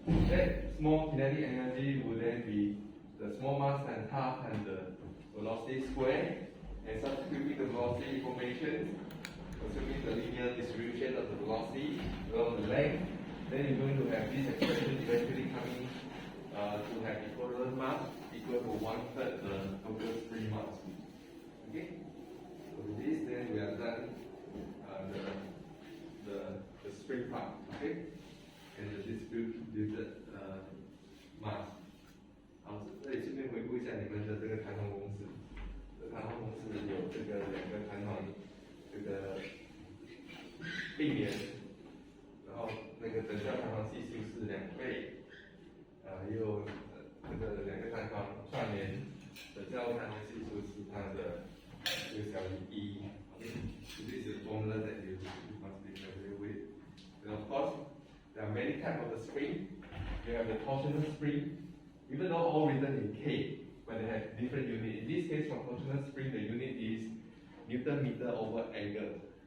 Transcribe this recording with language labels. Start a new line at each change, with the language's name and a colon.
English: That small kinetic energy will then be the small mass times half times the velocity squared, and substituting the velocity information, assuming the linear distribution of the velocity along the length, then you're going to have this expression eventually coming to have equivalent mass equal to 1/3 the total spring mass. Okay? So with this, then we have done the spring part, okay? And the distributed mass.
Chinese: 好，这里顺便回顾一下你们的这个弹簧公式。这弹簧公式有这个2个弹簧。这个并联，然后那个等效弹簧系数是2倍，也有这个2个弹簧串联，等效弹簧系数是它的这个小于1。
English: This is formula that you must be familiar with. And of course, there are many types of the spring. You have the torsional spring, even though all written in K, but they have different units. In this case, for torsional spring, the unit is Newton meter over angle.